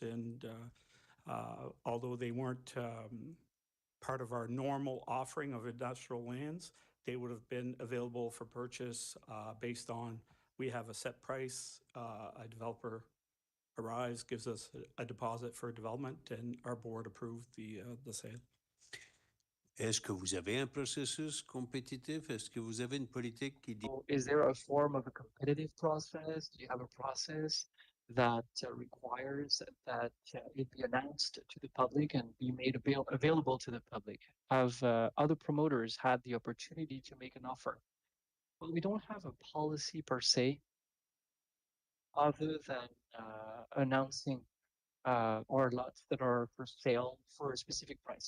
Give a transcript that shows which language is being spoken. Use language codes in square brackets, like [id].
[en] And although they weren't part of our normal offering of industrial lands, they would have been available for purchase based on, we have a set price, a developer Arise gives us a deposit for development, and our board approved the sale. [fr] Est-ce que vous avez un processus compétitif? Est-ce que vous avez une politique qui dit... [en] Is there a form of a competitive process? Do you have a process that requires that it be announced to the public and be made available to the public? Have other promoters had the opportunity to make an offer? Well, we don't have a policy per se, other than announcing or lots that are for sale for a specific price.